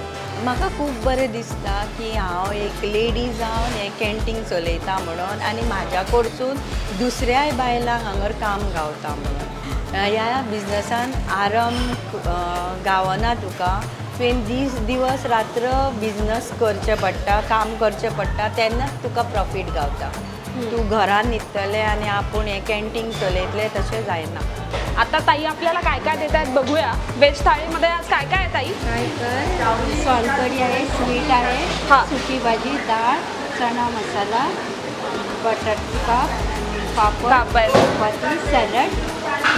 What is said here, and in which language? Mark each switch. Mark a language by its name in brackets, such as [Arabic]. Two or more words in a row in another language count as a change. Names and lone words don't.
[Konkani] म्हाका खूब बरें दिसता की हांव एक लेडी जावन हें कॅन्टीन चलयता म्हणून, आनी म्हाज्या कडसून दुसऱ्याय बायलांक हांगर काम गावता म्हणून. ह्या बिजनसान आराम गावना तुका. तुवें दीस रात्र बिजनस करचें पडटा, काम करचें पडटा, तेन्नाच तुका प्रॉफीट गावता. तूं घरान न्हिदतलें आनी आपूण हें कॅन्टीन चलयतलें तशें जायना. [Marathi] आता ताई आपल्याला काय काय देत आहेत बघूया. व्हेज थाळीमध्ये आज काय काय आहे ताई? सोलकडी आहे, स्वीट आहे, सुकी भाजी, डाळ, चणा मसाला, बटाटे पापड, चपाती, सॅलड.